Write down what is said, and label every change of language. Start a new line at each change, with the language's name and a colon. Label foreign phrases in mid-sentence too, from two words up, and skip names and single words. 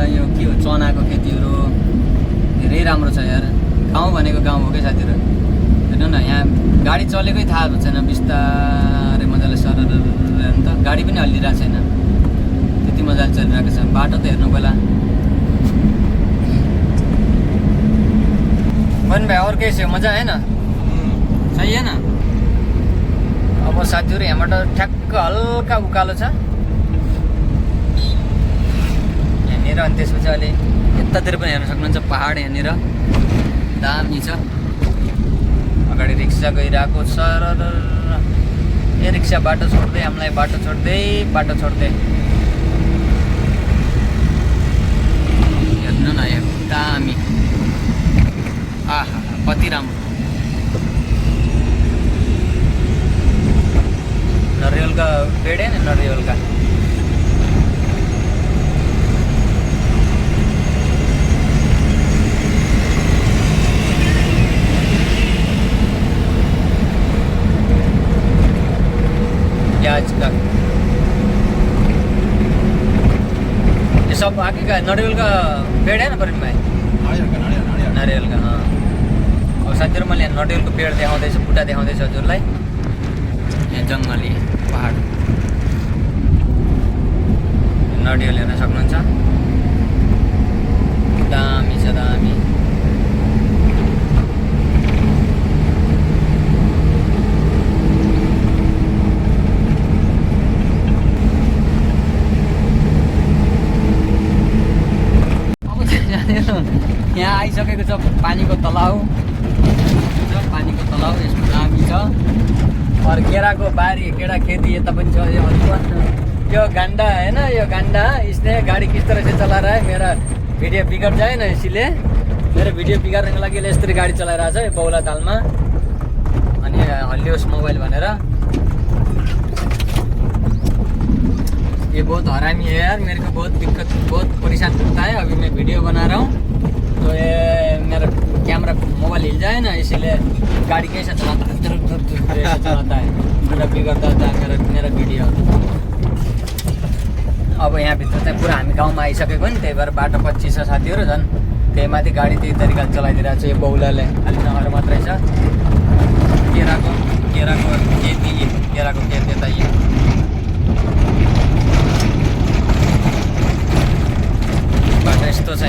Nepali: यो के हो चनाको खेतीहरू धेरै राम्रो छ यार गाउँ भनेको गाउँ हो क्या साथीहरू हेर्नु न यहाँ गाडी चलेकै थाहा छैन बिस्तारै मजाले सरर हेर्नु त गाडी पनि हल्लिरहेको छैन त्यति मजाले चलिरहेको छ बाटो त हेर्नु पहिला
Hindi: भाई और कैसे मजा है ना सही है ना
Nepali: अब अब साथीहरू यहाँबाट ठ्याक्क हल्का उकालो छ यहाँनिर। अनि त्यसपछि अहिले यतातिर पनि हेर्न सक्नुहुन्छ पहाड यहाँनिर दामी छ। अगाडि रिक्सा गइरहेको छ र ए रिक्सा बाटो छोड्दै हामीलाई बाटो छोड्दै हेर्नु न यो दामी आहा कति राम्रो।
Hindi: नरिवल का पेड़ है ना, नरिवल का प्याज का ये सब आगे का नरिवल का पेड़ है ना परिम भाइ? नारियल का हाँ।
Nepali: अब साथीहरु मैले नरिवलको पेड़ देखाउँदैछु, बुट्टा देखाउँदैछु हजुरलाई। यहाँ जङ्गली पहाड नरिवल हेर्न सक्नुहुन्छ, दामी छ दामी। यहाँ आइसकेको छ पानीको तलाउ, पानीको तलाउ यस्तो दामी छ। और केराको बारी, केरा खेती यता पनि छ।
Hindi: यो गांडा है ना, यो गांडा इसने गाड़ी किस तरह से चला रहा है, मेरा वीडियो बिगड़ जाए ना, इसीलिए
Nepali: मेरो भिडियो बिगार्नको लागि यसरी गाडी चलाइरहेछ यो बौला तालमा। अनि हल्लियोस् मोबाइल भनेर।
Hindi: ये बहुत हरामी है यार, मेरे को बहुत दिक्कत, बहुत परेशान करता है। अभी मैं वीडियो बना रहा हूँ तो ये मेरा कैमरा मोबाइल हिल जाए ना, इसीलिए गाड़ी कैसे चलाता है, चलाता है, मेरा बिगड़ता था मेरा वीडियो।
Nepali: अब यहाँभित्र चाहिँ पुरा हामी गाउँमा आइसकेको नि, त्यही भएर बाटो पछि छ साथीहरू। झन् त्यही माथि गाडी त्यही तरिकाले चलाइदिरहेको छ। यो बौलाले अलि नहर मात्रै छ। केराको खेती, केराको खेत यता यो बाटो यस्तो छ।